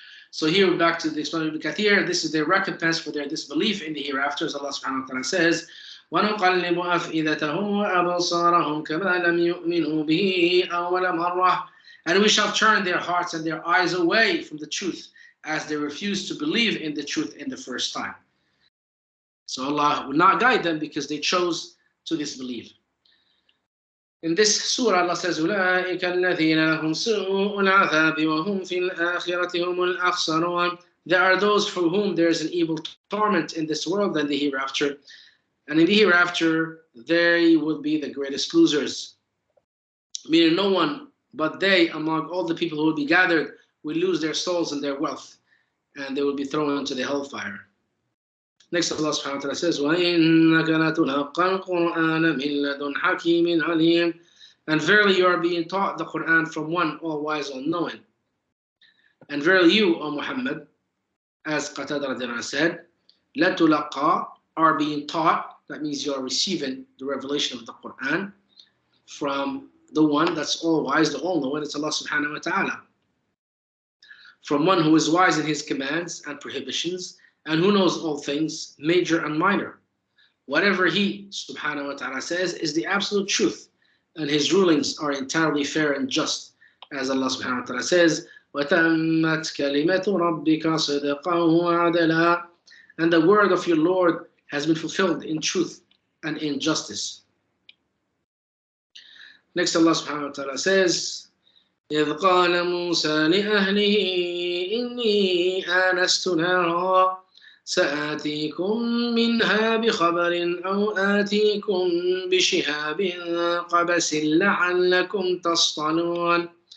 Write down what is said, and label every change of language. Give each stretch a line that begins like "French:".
English: So here we're back to the explanation of Ibn Kathir. This is their recompense for their disbelief in the hereafter, as Allah subhanahu wa ta'ala says,
Arabic: وَنُقَلِّبُ أَفْئِدَتَهُمْ وَأَبْصَارَهُمْ كَمَا لَمْ يُؤْمِنُوا بِهِ أَوَّلَ مَرَّةٍ.
English: And we shall turn their hearts and their eyes away from the truth, as they refuse to believe in the truth in the first time. So Allah will not guide them because they chose to disbelieve. In this surah, Allah says,
Arabic: أُولَٰئِكَ الَّذِينَ لَهُمْ سُوءُ الْعَذَابِ وَهُمْ فِي الْآخِرَةِ هُمُ الْأَخْسَرُونَ.
English: There are those for whom there is an evil torment in this world and the hereafter. And in the hereafter, they will be the greatest losers. Meaning no one but they, among all the people who will be gathered, will lose their souls and their wealth, and they will be thrown into the hellfire. Next, Allah subhanahu wa ta'ala says,
Arabic: وَإِنَّكَ لَتُلَقَّى الْقُرْآنَ مِنْ لَدُنْ حَكِيمٍ عَلِيمٍ.
English: And verily you are being taught the Quran from one all-wise, all-knowing. And verily you, O Muhammad, as Qatada said, لَتُلَقَّى, are being taught. That means you are receiving the revelation of the Quran from the one that's all-wise, the all-knowing. It's Allah subhanahu wa ta'ala. From one who is wise in his commands and prohibitions, and who knows all things, major and minor. Whatever he, subhanahu wa ta'ala, says is the absolute truth, and his rulings are entirely fair and just, as Allah subhanahu wa ta'ala says,
Arabic: وَتَمَّتْ كَلِمَةُ رَبِّكَ صِدْقًا وَعَدْلًا.
English: And the word of your Lord has been fulfilled in truth and in justice. Next, Allah subhanahu wa ta'ala says,
Arabic: إِذْ قَالَ مُوسَى لِأَهْلِهِ إِنِّي آنَسْتُ نَارًا سآتيكم منها بخبر أو آتيكم بشهاب قبس لعلكم تصطلون.